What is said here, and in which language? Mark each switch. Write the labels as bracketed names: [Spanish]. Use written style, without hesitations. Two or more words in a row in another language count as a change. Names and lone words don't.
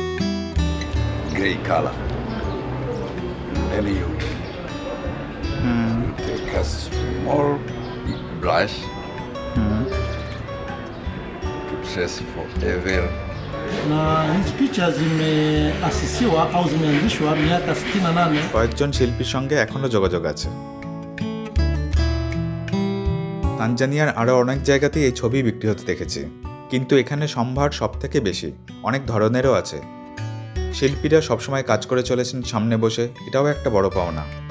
[English] Grey color. like a small brush to trace forever. [Swahili] Na hizi picha zimeasisiwa au zimeanzishwa miaka 68. [Bangla] কয়েকজন শিল্পীর সঙ্গে এখনও যোগাযোগ আছে। তানজানিয়ার আরও অনেক জায়গাতেই এই ছবি বিক্রি হতে দেখেছি, কিন্তু এখানে সম্ভার সব থেকে বেশি, অনেক ধরনেরও আছে। শিল্পীরা সবসময় কাজ করে চলেছেন সামনে বসে, এটাও একটা বড় পাওনা।